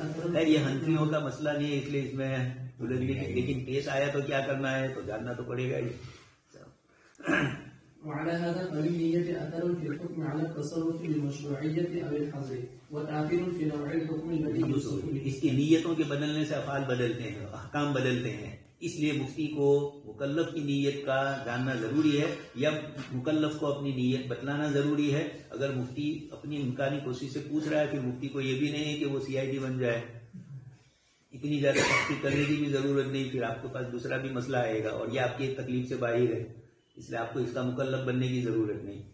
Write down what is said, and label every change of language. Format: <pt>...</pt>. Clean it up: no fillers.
<ur>خیر یہ حنفیوں کا مسئلہ نہیں ہے، اس لیے اس میں لیکن کیس آیا تو کیا کرنا ہے تو جاننا تو پڑے گا ہی.</ur> <ar>وعلى هذا فللنية أثر في الحكم على التصرف للمشروعية أو الحظر وتأثير في نوع الحكم الذي يوصف به.</ar> <ur>اس کی نیتوں کے بدلنے سے افعال بدلتے ہیں، احکام بدلتے ہیں، اس لیے مفتی کو مکلف کی نیت کا جاننا ضروری ہے یا مکلف کو اپنی نیت بتلانا ضروری ہے. اگر مفتی اپنی امکانی کوشش سے پوچھ رہا ہے پھر مفتی کو یہ بھی نہیں ہے کہ وہ CID بن جائے، اتنی زیادہ سختی کرنے کی بھی ضرورت نہیں، پھر آپ کے پاس دوسرا بھی مسئلہ آئے گا اور یہ آپ کی ایک تکلیف سے باہر ہے، اس لیے آپ کو اس کا مکلف بننے کی ضرورت نہیں.</ur>